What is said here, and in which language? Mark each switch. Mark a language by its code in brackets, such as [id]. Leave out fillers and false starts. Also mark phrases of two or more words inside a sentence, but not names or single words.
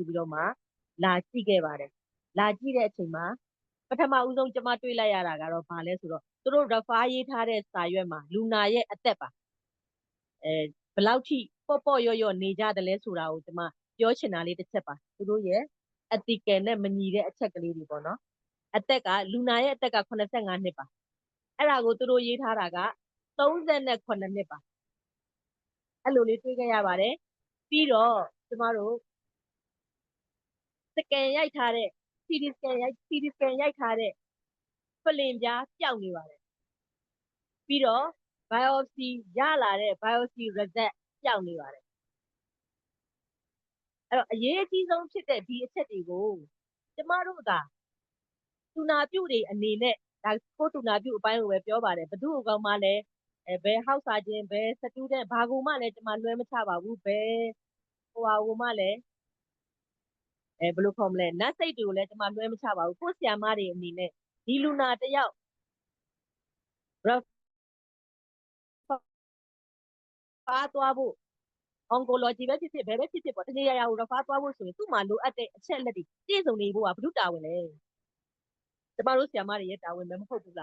[my] ပြီးတော့မှလာကြည့်ခဲ့ပါတယ်လာကြည့်တဲ့အချိန်မှာပထမဦးဆုံးကျမတွေ့လိုက်ရတာကတော့ဘာလဲဆိုတော့သူတို့ refer ရေးထားတဲ့စာရွက်မှာလူနာရဲ့အသက်ပါဘယ်လောက်ထိပေါ့ရော့နေကြတယ်လဲဆိုတာကိုကျမပြောချင်တာလေးတစ်ချက်ပါသူတို့ရဲ့ ethical နဲ့မညီတဲ့အချက်ကလေးတွေပေါ့နော်အသက်ကလူနာရဲ့အသက်က85နှစ်ပါအဲ့ဒါကိုသူတို့ရေးထားတာက 39နှစ်ပါအဲ့လိုလေးတွေးခဲ့ရပါတယ်ပြီးတော့ကျမတို့ စကန်ရိုက်ထားတဲ့ [en] CD scan [my] ရိုက်ထားတဲ့ဖလင်ပြားပျောက်နေပါတယ်ပြီးတော့ biopsy ရလာတဲ့ [en] biopsy result [my] ပျောက်နေပါတယ် အဲ့တော့အရေးအကြီးဆုံးဖြစ်တဲ့ဒီအချက်တွေကိုကျမတို့ကတူနာပြုတွေအနေနဲ့ဒါကိုတူနာပြုအပိုင်းကိုပဲပြောပါတယ်ဘသူ့အကောင်မှလည်းဘယ် [en] house surgeon [my] ဘယ် student ဘာကိုမှလည်းကျမလွှဲမချပါဘူးဘယ်ဟိုဟာကိုမှလည်းဘယ်လိုခေါ်မလဲနတ်စိတ်တွေကိုလည်းကျမလွှဲမချပါဘူးကိုဆရာမတွေအနေနဲ့ဒီလူနာတယောက် refer သွားဖို့ oncology ပဲဖြစ်ဖြစ်ဘယ်ပဲဖြစ်ဖြစ်ပေါ့တကယ်ရရကို refer သွားဖို့ဆိုရင်သူ့မှာလိုအပ်တဲ့အချက်လက်တွေပြည့်စုံနေဖို့ကဘု တာဝန်လဲကျမတို့ဆရာမတွေရဲ့တာဝန်ပဲမဟုတ်ဘူး